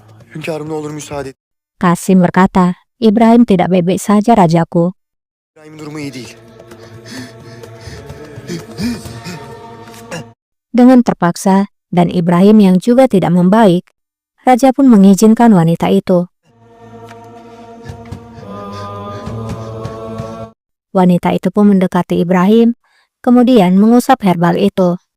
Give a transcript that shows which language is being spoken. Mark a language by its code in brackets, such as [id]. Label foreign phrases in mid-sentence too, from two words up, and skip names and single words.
[tr] Hünkârım ne olur müsaade et. [id] Qasim berkata, Ibrahim tidak baik-baik saja rajaku. [tr] İbrahim'in durumu iyi değil. [id] Dengan terpaksa dan Ibrahim yang juga tidak membaik, raja pun mengizinkan wanita itu. Wanita itu pun mendekati Ibrahim, kemudian mengusap herbal itu.